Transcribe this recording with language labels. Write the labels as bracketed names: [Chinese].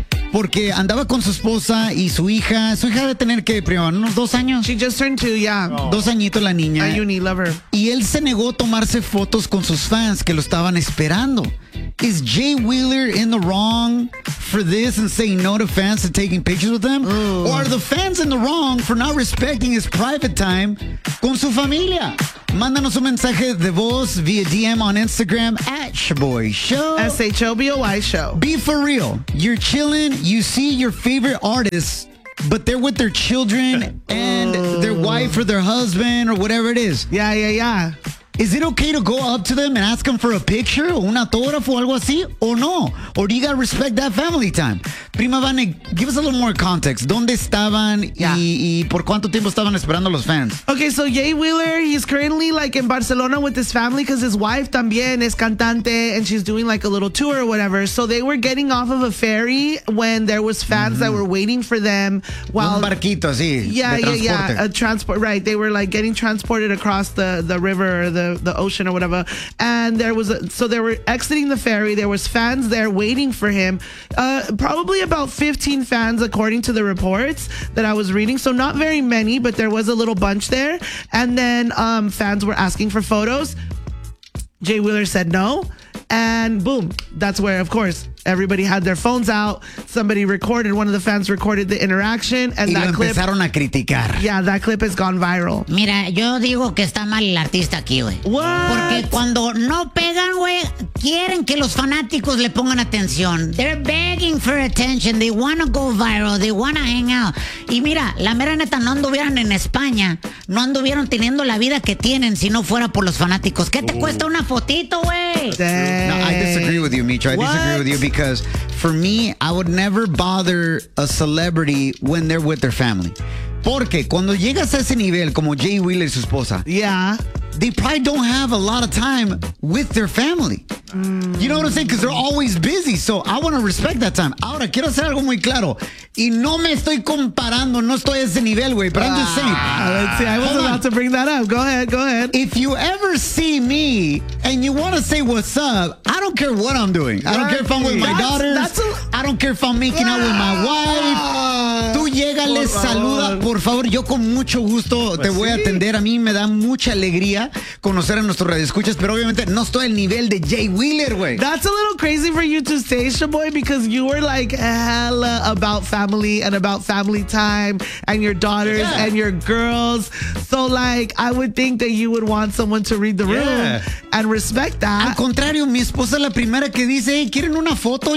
[Spanish] Porque andaba con su esposa y su hija. Su hija debe tener, ¿qué, prima? ¿Unos 2 años? [English] She just turned 2, yeah. [Spanish] Dos añitos la niña. [English] A uni lover. [Spanish] Y él se negó a tomarse fotos con sus fans que lo estaban esperando. [English] ¿Es Jay Wheeler in the wrong for this and saying no to fans and taking pictures with them? ¿O are the fans in the wrong for not respecting his private time [Spanish] con su familia? Mándanos un mensaje de voz vía DM [English] on Instagram at [Spanish] Shaboy Show. [English] S-H-O-B-O-Y Show. Be for real. You're chilling. You see your favorite artists, but they're with their children and their wife or their husband or whatever it is. Yeah, yeah, yeah. Is it okay to go up to them and ask them for a picture [Spanish] o un autógrafo o algo así? ¿O no? [English] ¿O do you gotta respect that family time? Prima Vane, give us a little more context. [Spanish] ¿Dónde estaban y por cuánto tiempo estaban esperando los fans? [English] Okay, so Jay Wheeler, he's currently like in Barcelona with his family because his wife [Spanish] también es cantante [English] and she's doing like a little tour or whatever. So they were getting off of a ferry when there was fans that were waiting for them. While, [Spanish] un barquito así, [English] a transport, right. They were like getting transported across the river, the ocean or whatever, and there was so they were exiting the ferry. There was fans there waiting for him, probably about 15 fans according to the reports that I was reading, so not very many, but there was a little bunch there. And then fans were asking for photos. Jay Wheeler said no, and boom, that's where, of course, everybody had their phones out. Somebody recorded, one of the fans recorded the interaction, and that clip. [Spanish] Y lo empezaron a criticar. [English] Yeah, that clip has gone viral. [Spanish] Mira, yo digo que está mal el artista aquí, güey. [English] What? [Spanish] Porque cuando no pegan, güey, quieren que los fanáticos le pongan atención. [English] They're begging for attention. They want to go viral. They want to hang out. [Spanish] Y mira, la mera neta, no anduvieran en España, no anduvieron teniendo la vida que tienen si no fuera por los fanáticos. ¿Qué te cuesta una fotito, güey? [English] No, I disagree with you, Micho. Disagree with you because for me, I would never bother a celebrity when they're with their family. [Spanish] Porque cuando llegas a ese nivel, como Jay Wheeler y su esposa, [English] they probably don't have a lot of time with their family. You know what I'm saying? Because they're always busy. So I want to respect that time. [Spanish] Ahora, quiero hacer algo muy claro. Y no me estoy comparando. No estoy a ese nivel, güey. [English] But I'm just saying. Let's see. I was about to bring that up. Go ahead. Go ahead. If you ever see me and you want to say what's up, I don't care what I'm doing. I don't care if I'm with my daughters. I don't care if I'm making out with my wife. [Spanish] Tú llégale, saluda. Por favor, yo con mucho gusto te voy a atender. A mí me da mucha alegría conocer a nuestros radioescuchas, pero obviamente no estoy al nivel de Jay Wheeler, güey. [English] That's a little crazy for you to say, Shaboy, because you were like hella about family and about family time and your daughters and your girls. So, like, I would think that you would want someone to read the room and respect that. [Spanish] Al contrario, mi esposa es la primera que dice, hey, ¿quieren una foto?